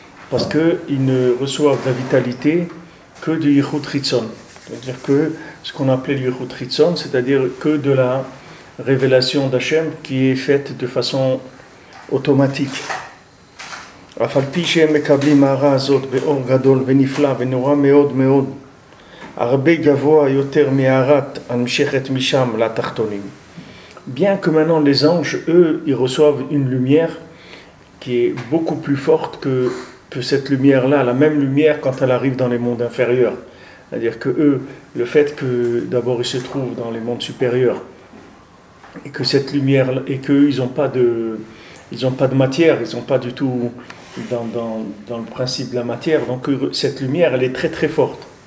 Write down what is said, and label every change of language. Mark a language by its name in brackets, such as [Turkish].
[French] Parce qu'ils ne reçoivent la vitalité que du yichud chitzon. C'est-à-dire que ce qu'on appelait le yichud chitzon, c'est-à-dire que de la révélation d'Hachem qui est faite de façon automatique. [Hebrew] אף על פי שהם מקבלים הערה הזאת באור גדול ונפלא ונורא מאוד מאוד, הרבה גבוה יותר מהערת הנמשכת משם לתחתונים. [French] Bien que maintenant les anges, eux, ils reçoivent une lumière qui est beaucoup plus forte que cette lumière-là, la même lumière quand elle arrive dans les mondes inférieurs. C'est-à-dire que eux, le fait que d'abord ils se trouvent dans les mondes supérieurs et que cette lumière, et qu'eux, ils n'ont pas de matière, ils n'ont pas du tout dans le principe de la matière, donc cette lumière elle est très très forte.